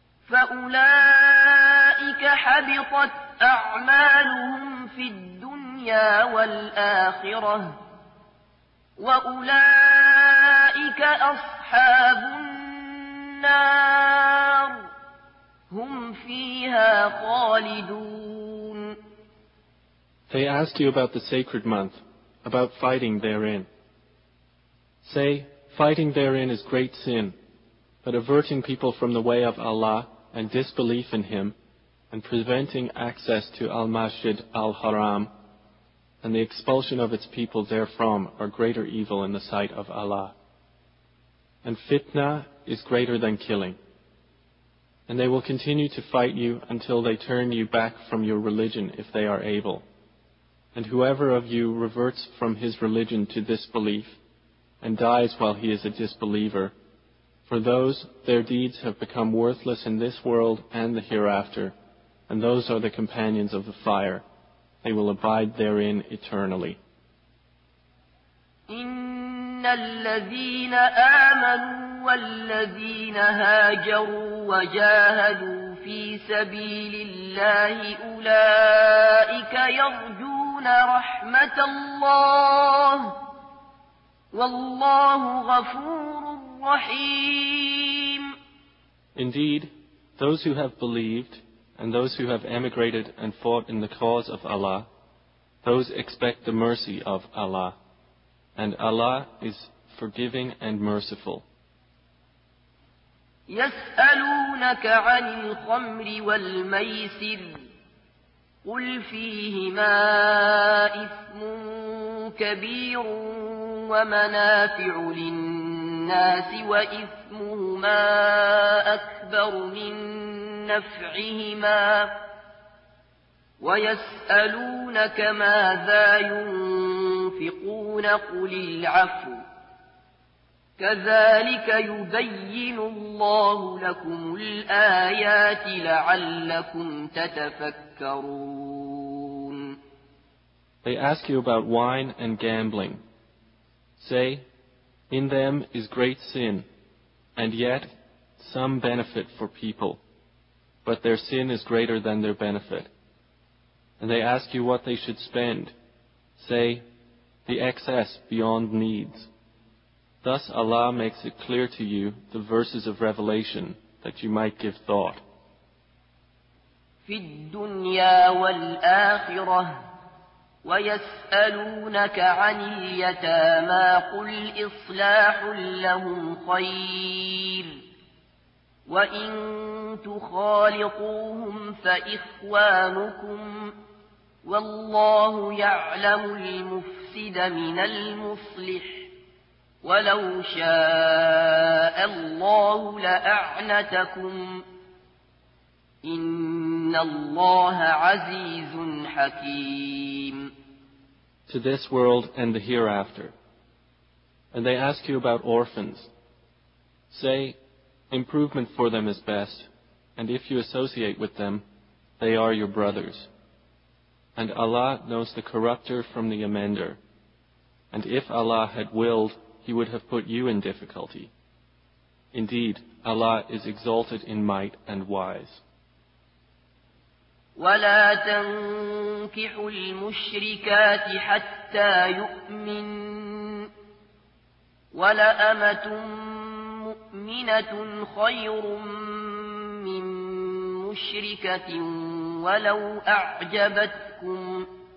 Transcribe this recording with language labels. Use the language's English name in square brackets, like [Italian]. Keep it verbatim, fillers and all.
[Arabic] فأولئك حبطت أعمالهم في الدنيا والآخرة وأولئك أصحاب النار هم فيها خالدون. [English] They asked you about the sacred month, about fighting therein. Say, fighting therein is great sin, but averting people from the way of Allah and disbelief in Him, and preventing access to Al-Masjid Al-Haram, and the expulsion of its people therefrom are greater evil in the sight of Allah. And fitna is greater than killing. And they will continue to fight you until they turn you back from your religion if they are able. And whoever of you reverts from his religion to disbelief, and dies while he is a disbeliever, for those, their deeds have become worthless in this world and the hereafter, and those are the companions of the fire. They will abide therein eternally. [Arabic] إِنَّ الَّذِينَ آمَنُوا وَالَّذِينَ هَاجَرُوا وَجَاهَدُوا فِي سَبِيلِ اللَّهِ أُولَئِكَ يَرْجُونَ رَحْمَةَ اللَّهِ Wallahu ghafurur rahim. [English] Indeed, those who have believed and those who have emigrated and fought in the cause of Allah, those expect the mercy of Allah, and Allah is forgiving and merciful. [Arabic] يَسْأَلُونَكَ عَنِ الْخَمْرِ وَالْمَيْسِرِ قُلْ فِيهِمَا إِثْمٌ كَبِيرٌ ومنافع للناس وإثمهما أكبر من نفعهما ويسألونك ماذا ينفقون قل العفو كذلك يبين الله لكم الآيات لعلكم تتفكرون. [English] They ask you about wine and gambling. Say, in them is great sin, and yet some benefit for people, but their sin is greater than their benefit. And they ask you what they should spend. Say, the excess beyond needs. Thus Allah makes it clear to you the verses of revelation that you might give thought. [Arabic] في الدنيا والآخرة ويسألونك عن اليتامى قل إصلاح لهم خير وإن تخالطوهم فإخوانكم والله يعلم المفسد من المصلح ولو شاء الله لأعنتكم إن الله عزيز حكيم. [English] To this world and the hereafter. And they ask you about orphans. Say, improvement for them is best, and if you associate with them, they are your brothers. And Allah knows the corrupter from the amender. And if Allah had willed, He would have put you in difficulty. Indeed, Allah is exalted in might and wise. [Arabic] ولا تنكحوا المشركات حتى يؤمن ولأمة مؤمنة خير من مشركة ولو أعجبتكم